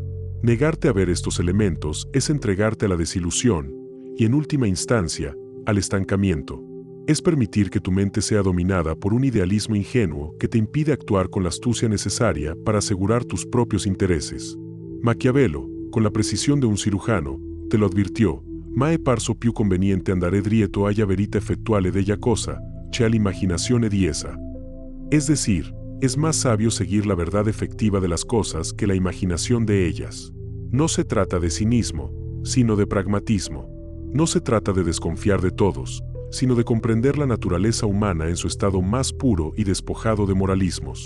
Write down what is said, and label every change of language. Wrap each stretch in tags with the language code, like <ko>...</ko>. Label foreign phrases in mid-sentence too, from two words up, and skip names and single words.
<es>Negarte a ver estos elementos es entregarte a la desilusión y, en última instancia, al estancamiento. Es permitir que tu mente sea dominada por un idealismo ingenuo que te impide actuar con la astucia necesaria para asegurar tus propios intereses. Maquiavelo, con la precisión de un cirujano, te lo advirtió:</es> <it>«Mae parso più conveniente andare dritto alla verità effettuale della cosa, che all'immaginazione di essa».</it> <es>Es decir, es más sabio seguir la verdad efectiva de las cosas que la imaginación de ellas. No se trata de cinismo, sino de pragmatismo. No se trata de desconfiar de todos, sino de comprender la naturaleza humana en su estado más puro y despojado de moralismos.</es>